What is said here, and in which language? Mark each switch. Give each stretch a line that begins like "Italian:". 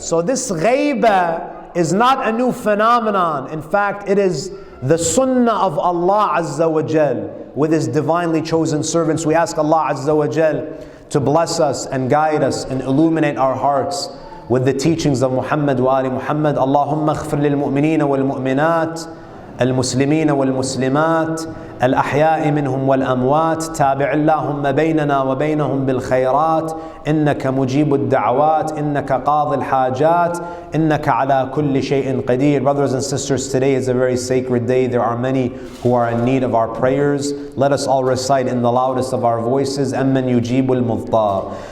English: So this ghaiba is not a new phenomenon. In fact, it is the sunnah of Allah Azza wa Jal with His divinely chosen servants. We ask Allah Azza wa Jal to bless us and guide us and illuminate our hearts with the teachings of Muhammad wa Ali Muhammad.
Arabic: Allahumma aghfir lil mu'minina wal mu'minat, المسلمين والمسلمات الأحياء منهم والأموات تابع اللهم بيننا وبينهم بالخيرات إنك مجيب الدعوات إنك قاضي الحاجات إنك على كل شيء قدير.
English: Brothers and sisters, today is a very sacred day. There are many who are in need of our prayers. Let us all recite in the loudest of our voices,
Arabic: أمن يجيب المضطر.